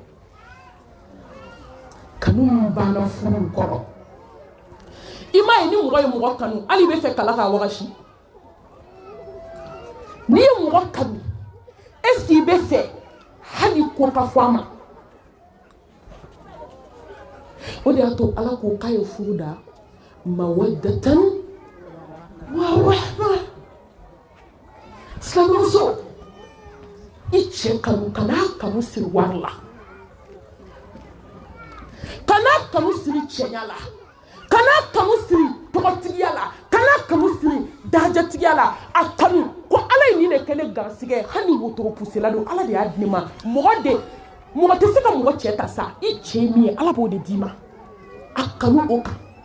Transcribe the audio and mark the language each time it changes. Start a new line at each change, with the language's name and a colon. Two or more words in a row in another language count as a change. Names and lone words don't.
Bambara: kanu min banna furu kɔrɔ i m'a ye ni mɔgɔ ye mɔgɔ kanu hali i bɛ fɛ kala k'a wagasi n'i ye mɔgɔ kanu
French: est-ce que
Bambara: i bɛ fɛ hali ko ka fɔ a ma o de y'a to ala ko k'a ye furu da
Arabic: مودة ورحمة
Bambara: silamɛmuso i cɛ kanu kan'a kanu siri wari la kanu siri cɛnya la kana kanu siri tɔgɔtigiya la kana kanu siri dajatigiya la a kanu ko ala ye nin de kɛ ne garisigɛ hali wotoro pusela don ala de y'a di ne ma mɔgɔ tɛ se ka mɔgɔ cɛ ta sa i cɛ min ye ala b'o de d'i ma a kanu o kan